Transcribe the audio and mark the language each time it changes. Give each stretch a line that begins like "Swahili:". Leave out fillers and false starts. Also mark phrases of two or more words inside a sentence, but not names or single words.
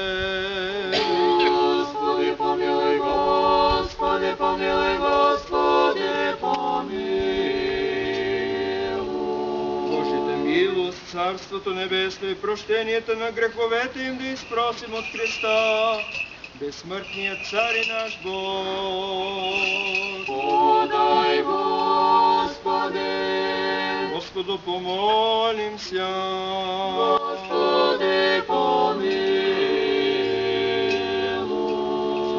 Church Slavic: Господи, помилуй, Господи, помилуй, Господи, помилуй.
Bulgarian: Божията милост, Царството Небесно и прощението на греховете им да изпросим от Христа, безсмъртният Цар и наш Бог.
Church Slavic: Подай, Господи! Господу помолимся. Господи, помилуй.